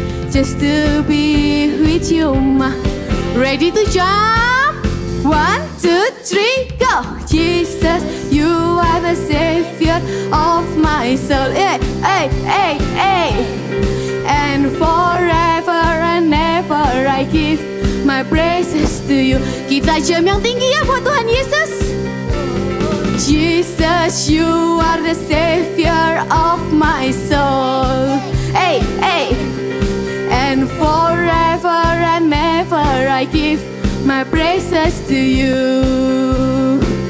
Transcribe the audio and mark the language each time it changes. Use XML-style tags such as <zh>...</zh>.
<en>Just to be with you, my. Ready to jump? 1, 2, 3, go! Jesus, you are the Savior of my soul. Hey, hey, hey, hey. And forever and ever I give my praises to you.</en> <id>Kita jam yang tinggi ya buat Tuhan Yesus.</id> <en>Jesus, you are the Savior of my soul. Hey, hey. And forever and ever I give my praises to you.</en>